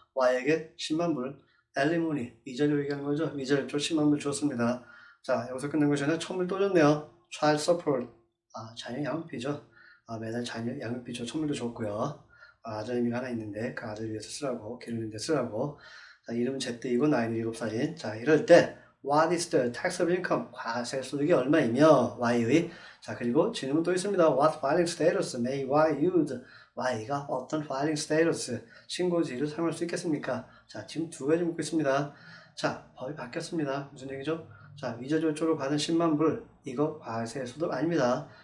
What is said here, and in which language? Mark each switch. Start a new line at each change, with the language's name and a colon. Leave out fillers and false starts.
Korean: Y에게 10만 불 엘리모니, 위자료 얘기하는 거죠. 위자료 쪽 10만 불 줬습니다. 자, 여기서 끝난 것이 아니라 1,000불 또 줬네요. Child support, 자녀 양육비죠. 매달 자녀 양육비 줘 1,000불도 줬고요. 아들내미가 하나 있는데 그 아들 위해서 쓰라고, 기르는 데 쓰라고. 자, 이름은 제트이고 나이는 7살인. 자, 이럴 때
English: what is the tax of income?
Korean: 과세 소득이 얼마이며 Y의. 자, 그리고 질문 또 있습니다.
English: What filing status may Y use?
Korean: Y가 어떤 filing status, 신고지를 사용할 수 있겠습니까? 자, 지금 두 가지 묻고 있습니다. 자, 법이 바뀌었습니다. 무슨 얘기죠? 자, 위자료 쪽으로 받은 10만 불, 이거 과세 소득 아닙니다.